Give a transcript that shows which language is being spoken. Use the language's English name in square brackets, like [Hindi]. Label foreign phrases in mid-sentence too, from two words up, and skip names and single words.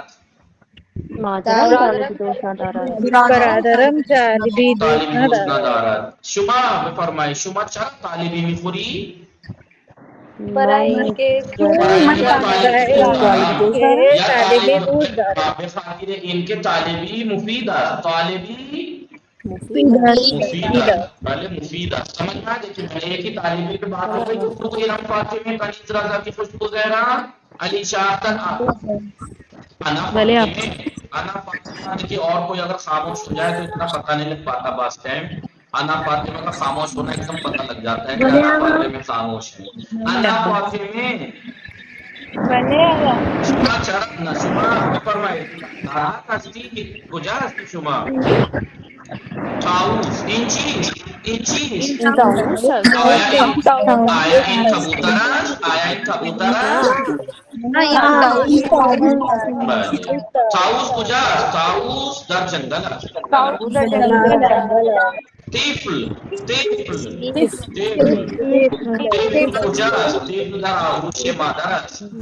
[Persian] مادرم طالبی دوست ندارد برادرم طالبی طالبی دوست ندارد شما بفرمایید شما چرا طالبی میخوری برای اینکه بخاطر ان کے طالبی مفید است طالبی مفید است بله مفید است [Urdu] سمجھ میں آ دیکھیں میں ایک ہی طالبی پہ بات ہو گئی تو ایران فاطمہ کنیز رضا کی خوشبو زہرا علی شاہ انا فاطمہ دیکھیے اور کوئی اگر خاموش ہو جائے تو اتنا پتہ نہیں لگ پاتا بعض ٹائم انا فاطمہ کا خاموش ہونا ایک دم پتہ لگ جاتا ہے کہ انا فاطمہ خاموش ہے انا فاطمہ [Persian] شما چرا نہ شما بفرمایید ناراحت هستی کجا هستی شما طاووس این چیز آیا این کبوتر است آیا این کبوتر است طاووس کجا است طاووس در جنگل است طفل کجا است طفل در آغوش مادر است